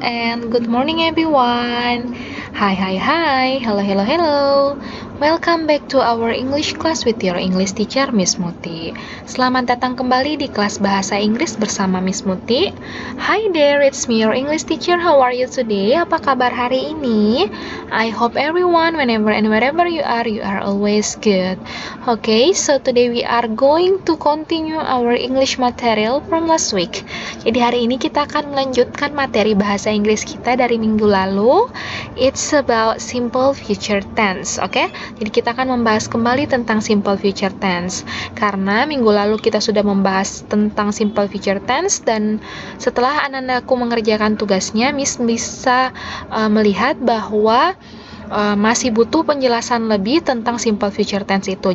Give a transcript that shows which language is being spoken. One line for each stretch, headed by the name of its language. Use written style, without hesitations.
English: And good morning everyone. Hi. Hello. Welcome back to our English class with your English teacher Miss Muti.
Indonesian: Selamat datang kembali di kelas bahasa Inggris bersama Miss Muti.
English: Hi there, it's me your English teacher. How are you today?
Indonesian: Apa kabar hari ini?
English: I hope everyone, whenever and wherever you are always good. Okay, so today we are going to continue our English material from last week.
Indonesian: Jadi hari ini kita akan melanjutkan materi bahasa Inggris kita dari minggu lalu.
English: It's about simple future tense, okay?
Indonesian: Jadi kita akan membahas kembali tentang simple future tense. Karena minggu lalu kita sudah membahas tentang simple future tense dan setelah anak-anakku mengerjakan tugasnya, Miss bisa melihat bahwa masih butuh penjelasan lebih tentang simple future tense itu.